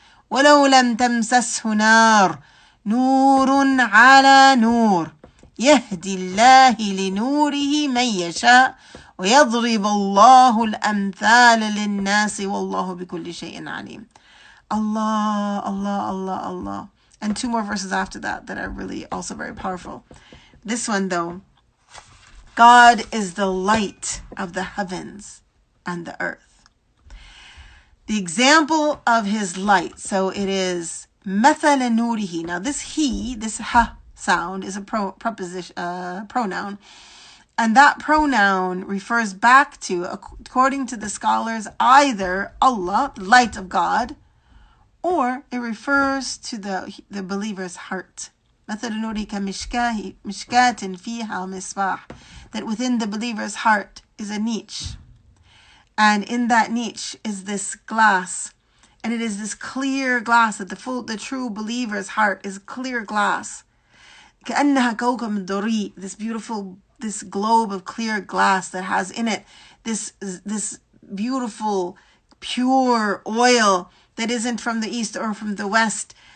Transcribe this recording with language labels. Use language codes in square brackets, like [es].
[ar] ولو لم تمسسه نار نور على نور يهدي الله لنوره من يشاء ويضرب الله الأمثال للناس والله بكل شيء عليم. [en] Allah, Allah, Allah, Allah. And two more verses after that are really also very powerful. This one though, God is the light of the heavens and the earth. The example of his light. So it is [ar] مثل نوره. [en] Now this ha sound is a pronoun. And that pronoun refers back to, according to the scholars, either Allah, the light of God, or it refers to the believer's heart. [ar] مثل نورك مشكاة فيها مصباح. [en] That within the believer's heart is a niche. And in that niche is this glass. And it is this clear glass that the true believer's heart is clear glass. [ar] كأنها كوكب دري. [en] This globe of clear glass that has in it this beautiful, pure oil that isn't from the east or from the west.